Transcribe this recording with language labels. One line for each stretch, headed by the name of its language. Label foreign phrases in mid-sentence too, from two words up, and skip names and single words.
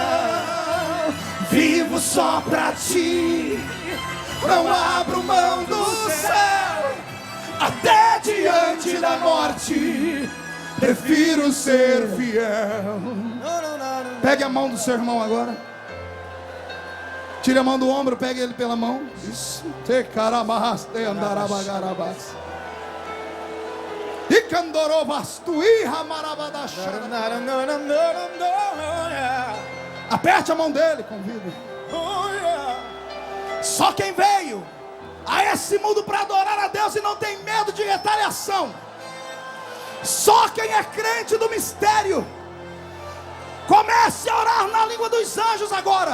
Portuguese: Vivo só pra ti, não abro mão do céu, até diante da morte, prefiro ser fiel. Pegue a mão do seu irmão agora. Tire a mão do ombro, pegue ele pela mão. Isso. Te carabas, te andarabagarabas. E candorovas, tu irramarabadachara. Aperte a mão dele, convido. Só quem veio a esse mundo para adorar a Deus e não tem medo de retaliação, só quem é crente do mistério, comece a orar na língua dos anjos agora.